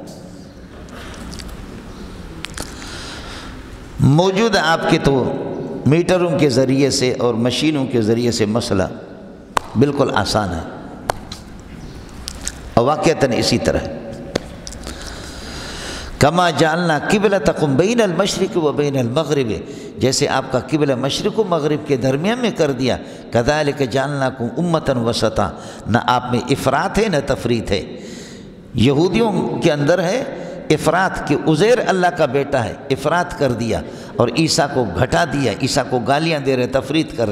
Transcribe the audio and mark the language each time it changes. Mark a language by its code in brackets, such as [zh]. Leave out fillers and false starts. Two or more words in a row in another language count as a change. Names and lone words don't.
[ur] موجود آپ کے تو میٹروں کے ذریعے سے اور مشینوں کے ذریعے سے مسئلہ بالکل آسان ہے، اور واقعتاً اسی طرح [ar] کما جعلنا قبلتکم بین المشرق و بین المغرب، [ur] جیسے آپ کا قبلہ مشرق و مغرب کے درمیان میں کر دیا، [ar] کذالک جعلناکم امۃ وسطا، [ur] نہ آپ میں افراط ہے نہ تفریط ہے۔ یہودیوں کے اندر ہے افراط کہ عزیر اللہ کا بیٹا ہے، افراط کر دیا، اور عیسیٰ کو گھٹا دیا، عیسیٰ کو گالیاں دے رہے، تفریط کر رہے۔